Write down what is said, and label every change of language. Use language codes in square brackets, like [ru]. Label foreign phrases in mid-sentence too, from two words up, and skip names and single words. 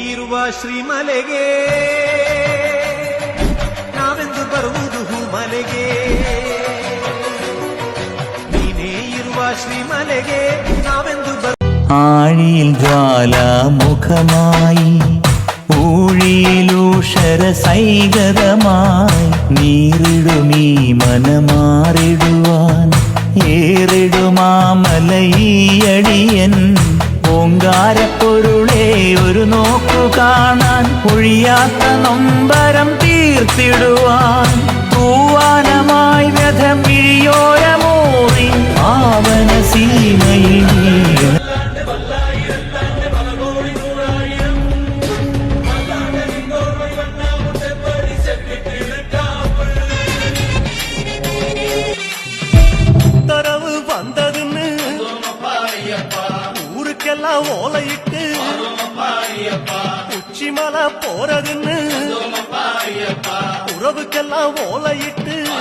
[kn] ಇರುವ ಶ್ರೀಮಲೆಗೆ ನಾವೆಂದು ಬರುವುದು ಮಲೆಗೆ ನೀನೇ ಇರುವ ಶ್ರೀಮಲೆಗೆ ನಾವೆಂದು [ml] ആഴിയിൽ ജ്വാലാമുഖമായി ഊഴിയിലൂഷര സൈകതമായി നീറിടുമീ മനമാറിടുവാൻ ഏറിടുമാമലയടിയൻ ഓങ്കാരപ്പൊരുളെ ഒരു നോക്കു കാണാൻ ഒഴിയാത്ത നൊമ്പരം തീർത്തിടുവാൻ തൂവാനമായി വ്യഥം വിഴിയോരമൂറി പാവന സീമയിൽ വീണ [ta] உத்தரவு வந்ததுன்னு ஊருக்கெல்லாம் ஓலையிட்டு உச்சிமலை போறதுன்னு உறவுக்கெல்லாம் ஓலையிட்டு